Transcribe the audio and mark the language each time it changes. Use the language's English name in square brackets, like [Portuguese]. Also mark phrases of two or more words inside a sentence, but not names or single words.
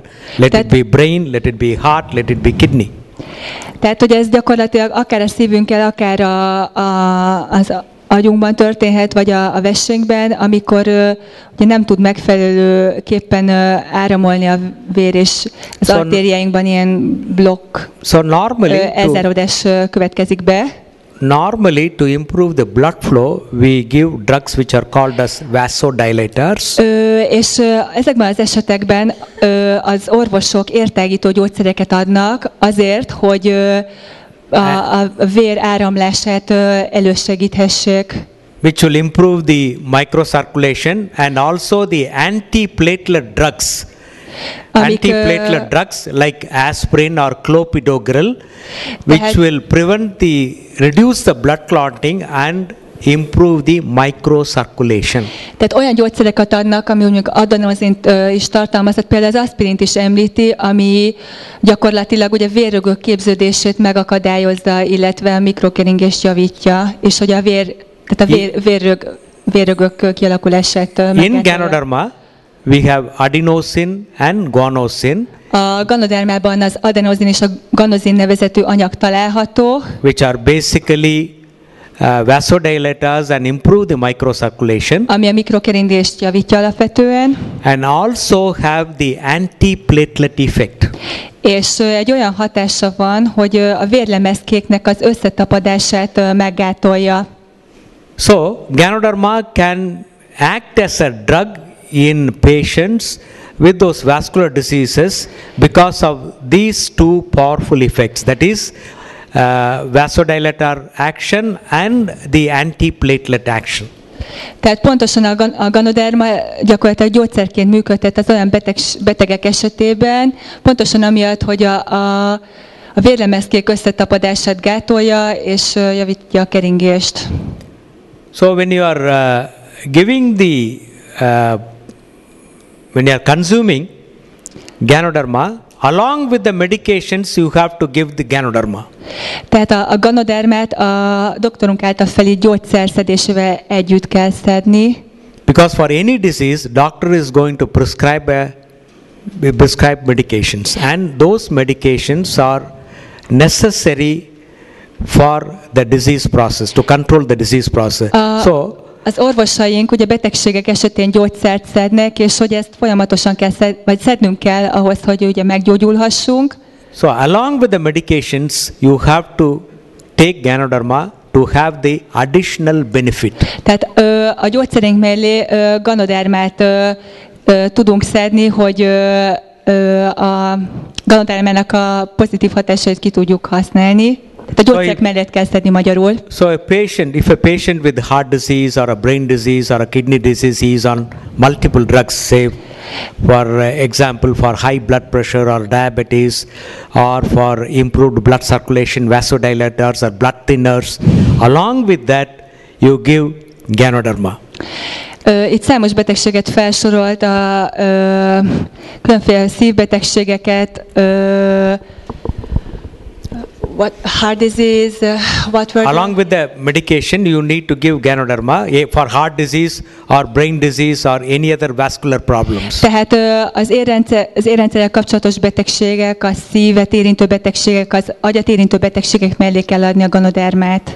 [English] Let it be brain, let it be heart, let it be kidney. [Hungarian] Tehát, hogy ez gyakorlatilag akár a szívünkkel, akár az agyunkban történhet, vagy a vessénkben, amikor ugye nem tud megfelelőképpen áramolni a vér, és az artériáinkban ilyen blokk, elzáródás következik be. [English] Normally, to improve the blood flow, we give drugs which are called as vasodilators. [Hungarian] És ezekben az esetekben az orvosok értágító gyógyszereket adnak azért, hogy a vér áramlását elősegíthessék. [English] Which will improve the microcirculation and also the antiplatelet drugs antiplatelet drugs like aspirin or clopidogrel, which will reduce the blood clotting and improve the microcirculation. [Hungarian] Tehát olyan gyógyszereket adnak, ami mondjuk adenozint is tartalmaz, például az aspirint is említi, ami gyakorlatilag ugye vérrögök képződését megakadályozza, illetve a mikrokeringést javítja, és hogy tehát a vérrögök kialakulását megakadályoz. [English] In Ganoderma, we have adenosine and guanosine. [Hungarian] A ganodermában az adenozin és a guanosin nevezetű anyag található, [English] which are basically vasodilators and improve the microcirculation, [Hungarian] ami a mikrokeringést javítja alapvetően, [English] and also have the antiplatelet effect. [Hungarian] És egy olyan hatása van, hogy a vérlemezkéknek az összetapadását meggátolja. [English] So, Ganoderma can act as a drug in patients with those vascular diseases because of these two powerful effects, that is vasodilator action and the antiplatelet action. [Hungarian] Tehát pontosan a ganoderma gyakorlatilag gyógyszerként működtet az olyan betegek esetében, pontosan amiatt, hogy a vérlemezkék összetapadását gátolja és javítja a keringést. [English] So when you are when you are consuming Ganoderma, along with the medications, you have to give the Ganoderma. [Hungarian] Tehát a ganodermát a doktorunk által felírt gyógyszerszedésével együtt kell szedni. [English] Because for any disease, doctor is going to prescribe medications, and those medications are necessary for the disease process, to control the disease process. [Hungarian] Az orvosaink ugye betegségek esetén gyógyszert szednek, és hogy ezt folyamatosan kell szednünk kell ahhoz, hogy ugye meggyógyulhassunk. [English] So along with the medications, you have to take Ganoderma to have the additional benefit. [Hungarian] Tehát a gyógyszerünk mellé ganodermát tudunk szedni, hogy a ganodermának a pozitív hatásait ki tudjuk használni. Tehát a gyógyszerek mellett kell szedni magyarul. [English] So if a patient with heart disease or a brain disease or a kidney disease is on multiple drugs, say for example for high blood pressure or diabetes, or for improved blood circulation, vasodilators or blood thinners, along with that you give Ganoderma. [Hungarian] Itt számos betegséget felsorolt, a különféle szívbetegségeket, [English] heart disease, along with the medication, you need to give Ganoderma for heart disease or brain disease or any other vascular problems. [Hungarian] Tehát az érrendszerrel kapcsolatos betegségek, a szívet érintő betegségek, az agyat érintő betegségek mellé kell adni a ganodermát.